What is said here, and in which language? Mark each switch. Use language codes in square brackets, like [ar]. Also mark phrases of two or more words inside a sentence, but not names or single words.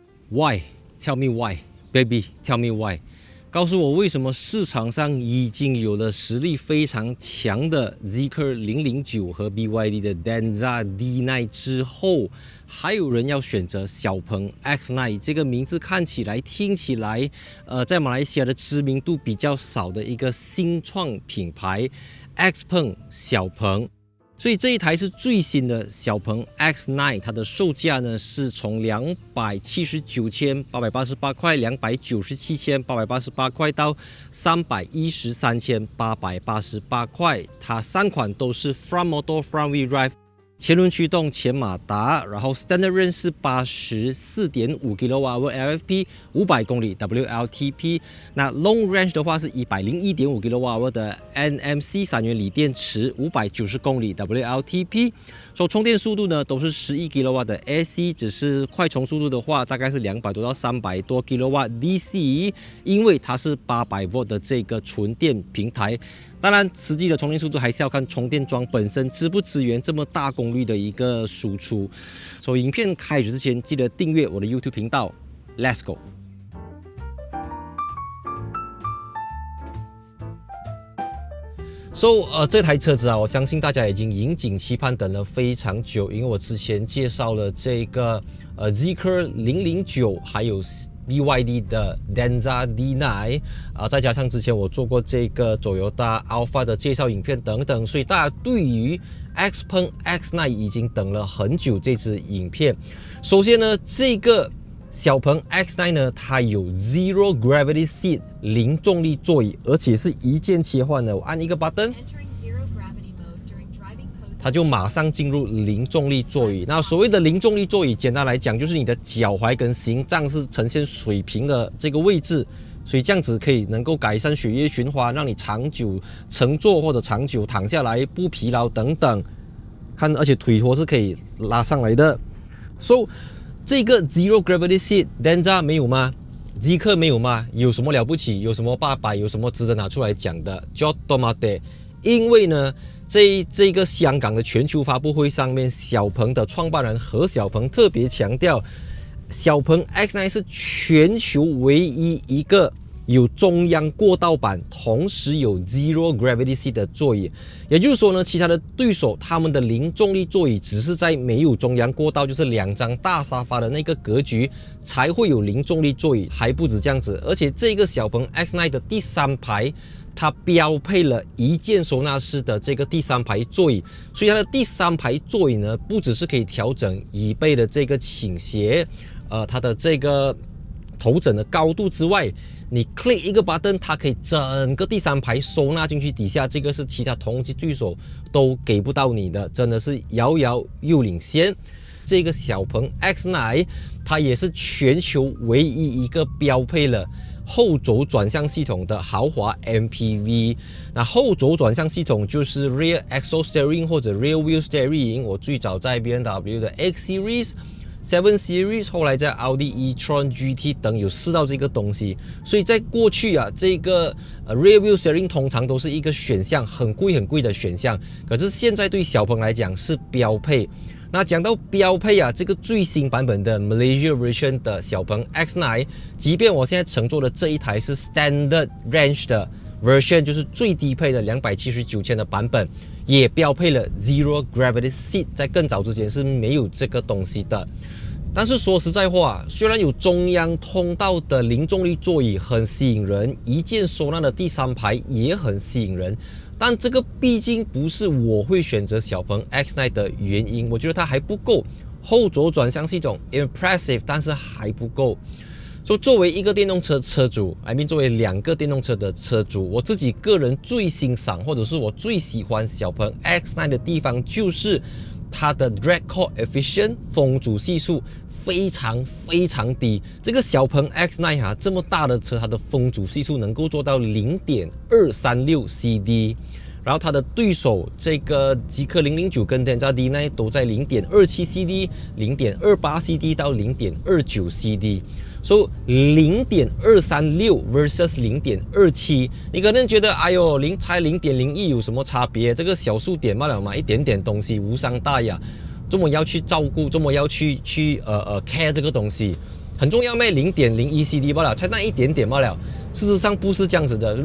[en] Why? Tell me why, baby. Tell me why. [zh] 告訴我為什麼市場上已經有了實力非常強的 Zeekr 009和 BYD 的 Denza D9 之後，還有人要選擇小鵬 X9 這個名字看起來、聽起來，在馬來西亞的知名度比較少的一個新創品牌 XPeng 小鵬。所以這一台是最新的小鵬 X9， 它的售價呢是從279,888塊、297,888塊到313,888塊。它3款都是 [en] Front Motor Front Wheel Drive。 [zh] 前輪驅動前馬達，然後 [en] Standard Range [zh] 是 84.5 kWh LFP 500公里 WLTP。那 [en] Long Range [zh] 的話是 101.5 kWh的 NMC 3元鋰電池590公里 WLTP。充電速度呢都是11 kW 的 AC， 只是快充速度的話大概是200多到300多 kW DC， 因為它是 800V 的這個純電平台。當然，實際的充電速度還是要看充電樁本身支不支援這麼大功率的一個輸出。所以影片開始之前，記得訂閱我的 YouTube 頻道。 [en] Let's go！ [zh] 這台車子啊，我相信大家已經引頸期盼等了非常久，因為我之前介紹了這個Zeekr 009，還有BYD 的 Denza D9 再加上之前我做過這個 Toyota Alphard 的介紹影片等等，所以大家對於 XPeng X9 已經等了很久這支影片。首先呢，這個小鵬 X9 呢，它有 [en] Zero Gravity Seat [zh] 零重力座椅，而且是一鍵切換的。我按一個 button，它就馬上進入零重力座椅。那所謂的零重力座椅，簡單來講就是你的腳踝跟心臟是呈現水平的這個位置，所以這樣子可以能夠改善血液循環，讓你長久乘坐或者長久躺下來不疲勞等等。看，而且腿托是可以拉上來的。這個 [en] Zero Gravity Seat [zh] Denza 沒有嗎？ Zeekr 沒有嗎？有什麼了不起？有什麼800？有什麼值得拿出來講的 Jod Tomate，因為呢，這個香港的全球發布會上面，小鵬的創辦人何小鵬特別強調，小鵬 X9 是全球唯一一個有中央過道板，同時有 [en] Zero Gravity Seat [zh] 的座椅。也就是說呢，其他的对手他們的零重力座椅只是在沒有中央過道，就是2張大沙發的那個格局才會有零重力座椅，還不止這樣子。而且這個小鵬 X9 的第3排，它標配了一鍵收納式的這個第3排座椅，所以它的第3排座椅呢，不只是可以調整椅背的這個傾斜，它的這個頭枕的高度之外，你 click 一個 button， 它可以整個第3排收納進去底下，這個是其他同級對手都給不到你的，真的是遙遙又領先。這個小鵬 X9 它也是全球唯一一個標配了後軸轉向系統的豪華 MPV。那後軸轉向系統就是 [en] Rear Axle Steering [zh] 或者 [en] Rear Wheel Steering， [zh] 我最早在 BMW 的 X Series、7 Series，後來在 Audi e-tron GT 等有試到這個東西。所以在過去啊，這個 [en] Rear Wheel Steering [zh] 通常都是一個選項，很貴的選項。可是現在對小鵬來講是標配。那講到標配啊，這個最新版本的 [en] Malaysia version [zh] 的小鵬 X9， 即便我現在乘坐的這一台是 [en] Standard Range [zh] 的 version， 就是最低配的279千的版本，也標配了 [en] Zero Gravity Seat， [zh] 在更早之前是沒有這個東西的。但是說實在話，雖然有中央通道的零重力座椅很吸引人，一鍵收納的第3排也很吸引人，但這個畢竟不是我會選擇小鵬 X9 的原因。我覺得它還不夠，後軸轉向系統 impressive， 但是還不夠。作為一個電動車車主作為2個電動車的車主，我自己個人最欣賞或者是我最喜歡小鵬 X9 的地方，就是它的 [en] Drag Coefficient [zh] 風阻係數非常低。這個小鵬 X9 這麼大的車，它的風阻係數能夠做到 0.236 CD，然後它的對手這個Zeekr 009跟 Denza D9 都在 0.27 CD、0.28 CD 到 0.29 CD。 [en] So 0.236 versus 0.27， [zh] 你可能覺得哎呦，才 0.01 有什麼差別？這個小數點罷了嘛，一點點東西無傷大雅，這麼要去照顧，這麼要去care 這個東西。很重要咩？0.01 CD 罷了，才那一點點罷了。事實上不是這樣子的。